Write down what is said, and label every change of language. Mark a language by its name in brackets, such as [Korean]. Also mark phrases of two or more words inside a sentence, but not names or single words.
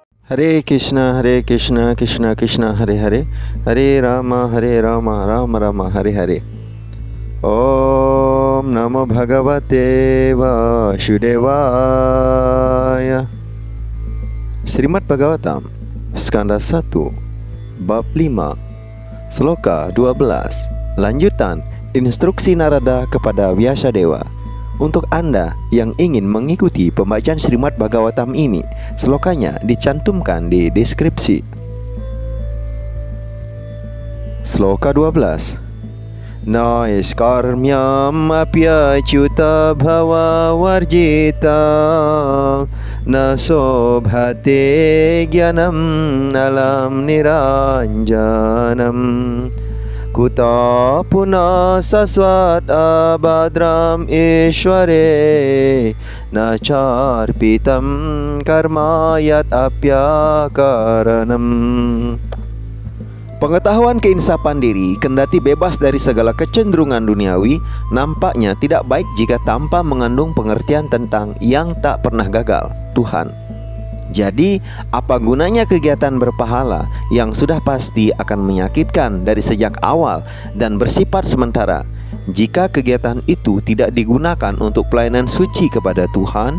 [Sanskrit] Hare Krishna, Krishna Krishna, Hare Hare, Hare Rama, Rama Rama, Hare Hare. ॐ नमो भगवते वासुदेवाय. [Indonesian] Srimad Bhagavatam, Skanda 1, Bab 5, Sloka 12. Lanjutan instruksi Narada kepada Vyasadeva. Untuk Anda yang ingin mengikuti pembacaan Srimad Bhagavatam ini, slokanya dicantumkan di deskripsi. Sloka 12. [Sanskrit] नैष्कर्म्यम् अप्यच्युत भाव वर्जित नशोभते ज्ञानम् अलम् निरञ्जनम् कुत पुन शश्वत् अबद्रम् ईश्वरे नचार्पितम् कर्मयत् अप्यकारणम्. [Indonesian] Pengetahuan keinsapan diri, kendati bebas dari segala kecenderungan duniawi, nampaknya tidak baik jika tanpa mengandung pengertian tentang yang tak pernah gagal, Tuhan. Jadi, apa gunanya kegiatan berpahala yang sudah pasti akan menyakitkan dari sejak awal dan bersifat sementara, jika kegiatan itu tidak digunakan untuk pelayanan suci kepada Tuhan?